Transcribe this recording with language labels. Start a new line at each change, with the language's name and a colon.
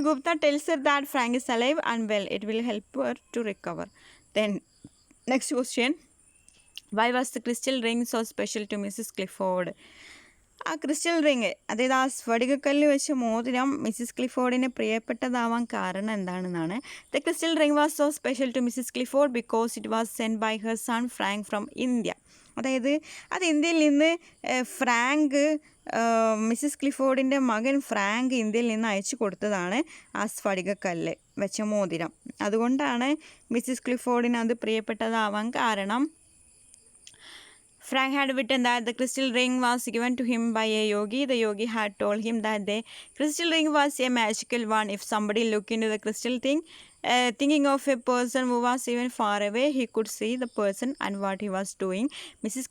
English: Gupta tells her that Frank is alive and well. It will help her to recover. Then, next question. Why was the crystal ring so special to Mrs. Clifford?
Malayalam: ആ crystal ring, അതായത് ആ സ്ഫടികക്കല്ല് വെച്ച മോതിരം Mrs ക്ലിഫോർഡിന് പ്രിയപ്പെട്ടതാവാൻ കാരണം എന്താണെന്നാണ്.
English: The crystal ring was so special to Mrs Clifford because it was send by her son Frank from India.
Malayalam: അതായത് അത് ഇന്ത്യയിൽ നിന്ന് ഫ്രാങ്ക്, മിസ്സിസ് ക്ലിഫോർഡിൻ്റെ മകൻ ഫ്രാങ്ക് ഇന്ത്യയിൽ നിന്ന് അയച്ചു കൊടുത്തതാണ് ആ സ്ഫടികക്കല്ല് വെച്ച മോതിരം. അതുകൊണ്ടാണ് മിസ്സിസ് ക്ലിഫോർഡിന് അത് പ്രിയപ്പെട്ടതാവാൻ കാരണം.
English: Frank had written that the crystal ring was given to him by a yogi. The yogi had told him that the crystal ring was a magical one. If somebody looked into the crystal thing, thinking of a person who was even far away, he could see the person and what he was doing. Mrs.